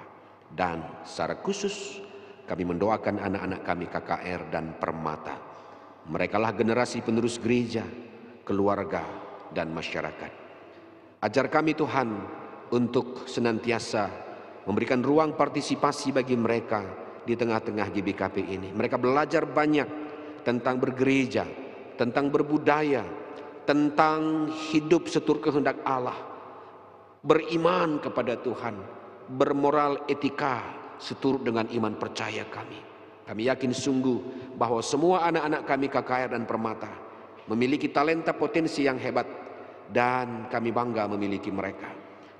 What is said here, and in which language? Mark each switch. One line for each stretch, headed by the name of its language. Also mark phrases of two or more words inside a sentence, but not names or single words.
Indonesian: Dan secara khusus kami mendoakan anak-anak kami KKR dan Permata. Merekalah generasi penerus gereja, keluarga, dan masyarakat. Ajar kami Tuhan untuk senantiasa memberikan ruang partisipasi bagi mereka di tengah-tengah GBKP ini. Mereka belajar banyak tentang bergereja, tentang berbudaya, tentang hidup seturut kehendak Allah, beriman kepada Tuhan, bermoral etika seturut dengan iman percaya kami. Kami yakin sungguh bahwa semua anak-anak kami KKR dan Permata memiliki talenta potensi yang hebat, dan kami bangga memiliki mereka.